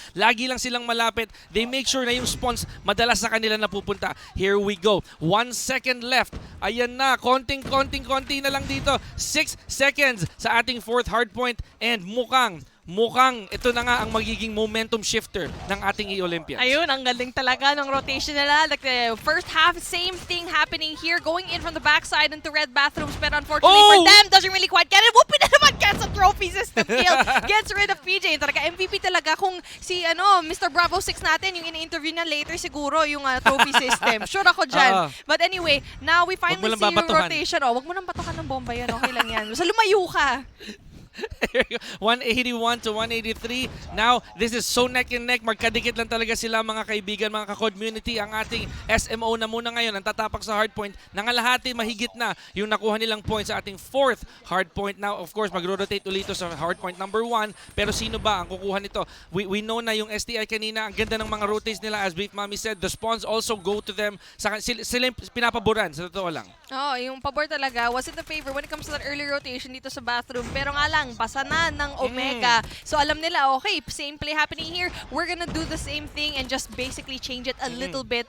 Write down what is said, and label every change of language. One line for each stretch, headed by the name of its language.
Filipino: Lagi lang silang malapit.
English: They make sure
Filipino: na yung spawns madalas sa kanila napupunta.
English: Here we go. 1 second left.
Filipino: Ayan na. Konting na lang dito. 6 seconds sa ating fourth hardpoint. And mukhang ito na nga ang magiging momentum shifter ng ating E-Olympians. Ayun, ang galing talaga ng rotation nila.
English: Like the first half, same thing happening here. Going in from the backside into red bathrooms. Pero unfortunately for them, doesn't really quite get it. Whoopin na naman gets a trophy system kill. Gets rid of PJ.
Filipino: Talaga MVP talaga. Kung si Mr. Bravo 6 natin, yung in-interview na later siguro yung trophy system. Sure ako dyan.
English: But anyway, now we finally see
Filipino: yung rotation. Wag mo nang batukan ng bomba yan. Okay lang yan. Basta lumayo ka.
English: 181 to 183. Now, this is so neck and neck.
Filipino: Magkadikit lang talaga sila mga kaibigan, mga ka-community. Ang ating SMO na muna ngayon, ang tatapak sa hardpoint. Nangalahati, mahigit na yung nakuha nilang points sa ating 4th hardpoint.
English: Now, of course,
Filipino: magro-rotate ulit ito sa hardpoint number 1. Pero sino ba ang kukuha nito? We know na yung STI kanina, ang ganda ng mga rotates nila.
English: As Beef Mommy said, the spawns also go to them.
Filipino: Sila yung pinapaboran, sa totoo lang.
English: Oh,
Filipino: yung pabor talaga
English: was in the favor when it comes to that early rotation dito sa bathroom.
Filipino: Pero nga lang, basa na ng Omega. So alam nila, okay, same play happening here.
English: We're gonna do the same thing and just basically change it a little bit.